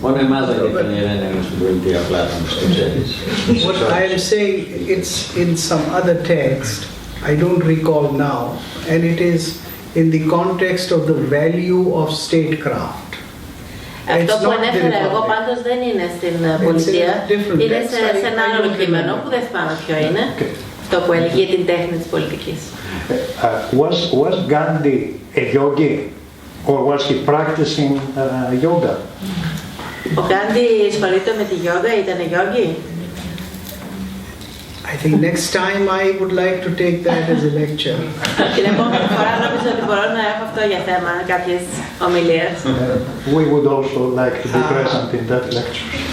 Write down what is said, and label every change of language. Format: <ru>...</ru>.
<el>Μόνο εμάς δεν έκανε ειρήνη στην πολιτεία Πλάτων, στο ξέρεις.</el> <en>What I am saying, it's in some other text, I don't recall now, and it is in the context of the value of statecraft.</en> <el>Αυτό που ανέφερα εγώ πάντως δεν είναι στην πολιτεία, είναι σε ένα άλλο κείμενο που δεν θυμάμαι ποιο είναι, αυτό που έλεγε για την τέχνη της πολιτικής.</el> <en>Was Gandhi a yogi or was he practicing yoga?</en> <el>Ο Γκάντι ασχολείται με τη γιόγκα, ήταν γιόγκι?</el> <en>I think next time I would like to take that as a lecture.</en> <el>Την επόμενη φορά νομίζω ότι μπορώ να έχω αυτό για θέμα κάποιες ομιλίες.</el> <en>We would also like to be present in that lecture.</en>